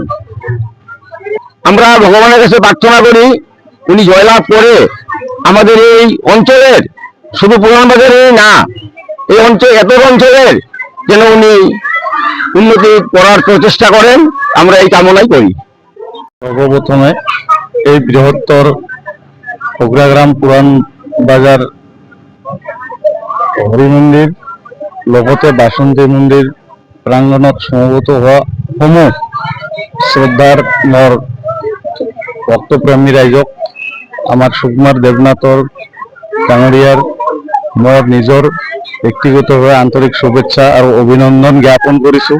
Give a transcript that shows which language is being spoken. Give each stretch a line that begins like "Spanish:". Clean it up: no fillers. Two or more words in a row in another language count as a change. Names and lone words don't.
Bangla: আমরা ভগবানের কাছে প্রার্থনা করি উনি জয়লাভ করে আমাদের এই অঞ্চলের, শুধু পুরান বাজারেই না, এই অঞ্চল এত অঞ্চলের যেন উনি উন্নতি করার প্রচেষ্টা করেন, আমরা এই কামনাই করি।
Assamese: সর্বপ্রথমে এই বৃহত্তর ফকিরাগ্রাম পুরান বাজার হরি মন্দির লগতে বাসন্তী মন্দির প্রাঙ্গণত সমবেত হোৱা সমূহ শ্ৰদ্ধাৰ মোৰ ভক্তপ্ৰেমী ৰাইজক আমাৰ সুকুমাৰ দেৱনাথৰ ডাঙৰীয়াৰ মোৰ নিজৰ ব্যক্তিগতভাৱে আন্তৰিক শুভেচ্ছা আৰু অভিনন্দন জ্ঞাপন কৰিছোঁ।